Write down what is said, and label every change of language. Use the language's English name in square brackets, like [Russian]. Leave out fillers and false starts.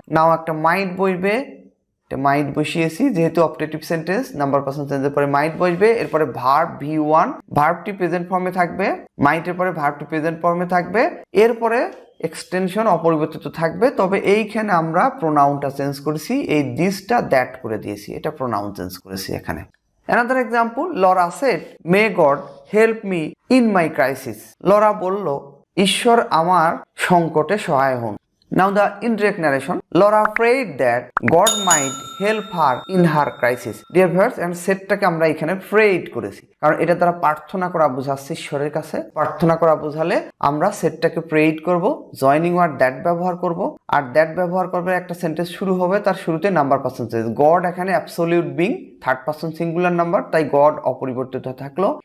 [Bangla] নাও একটা মাইট বসবে, মাইট বসিয়েছি, যেহেতু অপটেটিভ সেন্টেন্স নাম্বার পারসন চেঞ্জের পরে মাইট বসবে। এরপরে ভার্ব V1, ভার্বটি প্রেজেন্ট ফর্মে থাকবে, মাইটের পরে ভার্বটি প্রেজেন্ট ফর্মে থাকবে। এরপরে এক্সটেনশন অপরিবর্তিত থাকবে, তবে এইখানে আমরা প্রোনাউনটা চেঞ্জ করেছি, এই দিসটা দ্যাট করে দিয়েছি, এটা প্রোনাউন চেঞ্জ করেছি এখানে। [English] Another example, Laura said, "May God help me in my crisis." [Bangla] Laura বলল, ঈশ্বর আমার সংকটে সহায় হন। [English] Now the indirect narration, Laura prayed that God might help her in her crisis. [Bangla] Dear viewers, and সেটটাকে আমরা এখানে prayed করেছি, কারণ এটা দ্বারা প্রার্থনা করা বোঝাচ্ছে ঈশ্বরের কাছে। প্রার্থনা করা বোঝালে আমরা সেটটাকে prayed করব, জয়নিং ওয়ার্ড দ্যাট ব্যবহার করব, আর দ্যাট ব্যবহার করবে একটা সেন্টেন্স শুরু হবে, তার শুরুতে নাম্বার পারসন চেঞ্জ। গড এখানে absolute being, third person singular number, তাই গড অপরিবর্তিত থাকলো।